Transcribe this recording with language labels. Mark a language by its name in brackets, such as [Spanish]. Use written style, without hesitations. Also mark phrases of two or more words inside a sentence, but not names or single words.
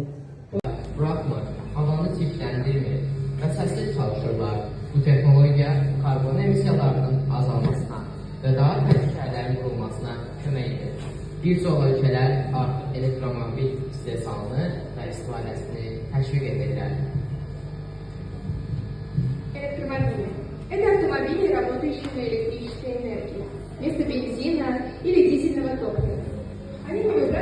[Azerbaijani] Buraxmır, havanı çirkləndirmir və səsli çalışırlar. Bu texnologiya karbon emisiyalarının azalmasına və daha təbii şəhərlərin qurulmasına kömək edir. Bir çox ölkələr artıq elektromobil istehsalını və istifadəsini təşviq edirlər. [Russian] Электромобили. Это автомобили, работающие на электрической энергии, вместо бензина или дизельного топлива. Они